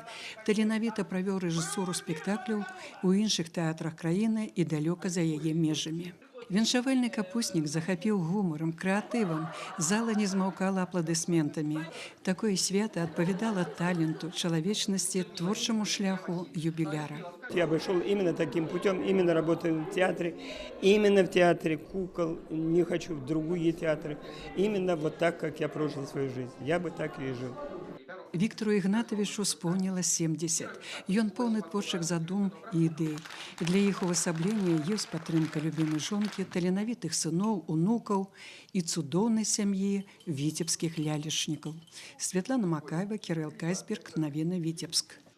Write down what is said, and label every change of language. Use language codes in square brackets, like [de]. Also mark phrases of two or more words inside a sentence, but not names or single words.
[be] Таленавіта правёў рэжысуру спектакляў у іншых тэатрах краіны і далёка за яе межамі. Віншавальны капуснік захапіў гумарам, крэатывам. Зала не змаўкала апладысментамі. Такое свята адпавядала таленту, чалавечнасці, творчаму шляху юбіляра. [ru] Я бы шел именно таким путем, именно работаю в театре, именно в театре кукол, не хочу в другие театры. Именно вот так, как я прожил свою жизнь. Я бы так и жил. [be] Віктору Ігнатавічу споўніла 70. Ён поўны творчых задум і ідэй. Для іх увасаблення ёсць падтрымка любімай жонкі, таленавітых сыноў, унукаў і цудоўнай сям'і віцебскіх лялечнікаў. Святлана Макаева, Кірыл Кайсберг, навіны Віцебск.